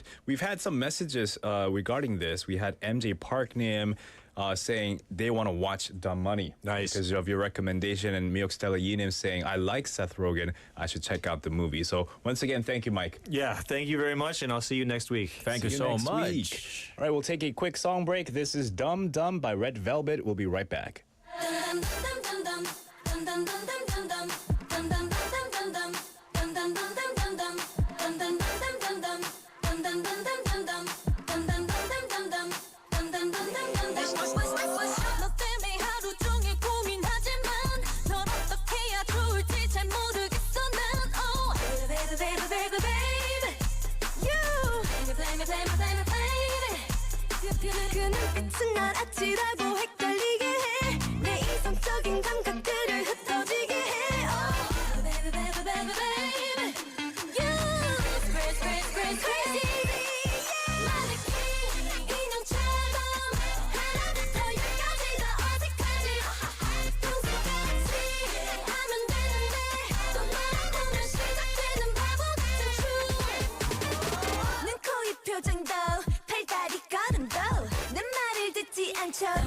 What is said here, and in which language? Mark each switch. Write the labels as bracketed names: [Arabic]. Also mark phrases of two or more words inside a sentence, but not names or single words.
[English] We've had some messages regarding this. We had MJ Parknim saying they want to watch Dumb Money. Nice. Because of your recommendation, and Miok Stella Yinim saying, I like Seth Rogen. I should check out the movie. So once again, thank you, Mike. Yeah, thank you very much, and I'll see you next week. Thank you See so next much. week. All right, we'll take a quick song break. This is Dumb Dumb by Red Velvet. We'll be right back. [Korean] 너 때문에 하루 종일 고민하지만 널 어떻게 해야 좋을지 잘 모르겠어 난 [English] Oh baby baby baby baby You Baby baby baby baby [Korean] 그 눈빛은 날 아찔하고 헷갈리게 해 내 이성적인 감각들을 흩어지게 해 [English] Oh baby baby baby baby You Crazy crazy [Korean] crazy crazy 마네킹 인형처럼 하나부터 열까지 다 어색하지 평소같이 하면 되는데 또 말하면 시작되는 바보 같은 춤 눈코입 표정도 팔다리 걸음도 내 말을 듣지 않죠